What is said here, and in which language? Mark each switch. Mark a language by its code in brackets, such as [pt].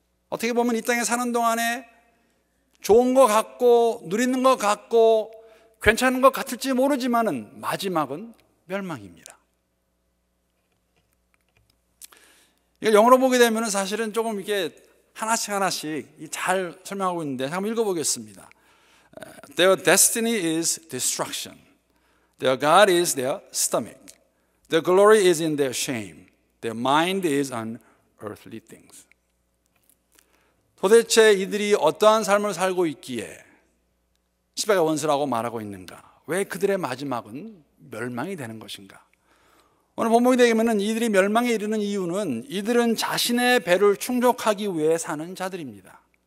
[ko] 어떻게 보면 이 땅에 사는 동안에 좋은 것 같고 누리는 것 같고 괜찮은 것 같을지 모르지만은 마지막은 멸망입니다. 이걸 영어로 보게 되면 사실은 조금 이게 하나씩 잘 설명하고 있는데 한번 읽어보겠습니다. [en] Their destiny is destruction. Their God is their stomach. Their glory is in their shame. Their mind is on earthly things. [ko] 도대체 이들이 어떠한 삶을 살고 있기에 십자가 원수라고 말하고 있는가? 왜 그들의 마지막은 멸망이 되는 것인가? 오늘 본문이 되면은 이들이 멸망에 이르는 이유는 이들은 자신의 배를 충족하기 위해 사는 자들입니다.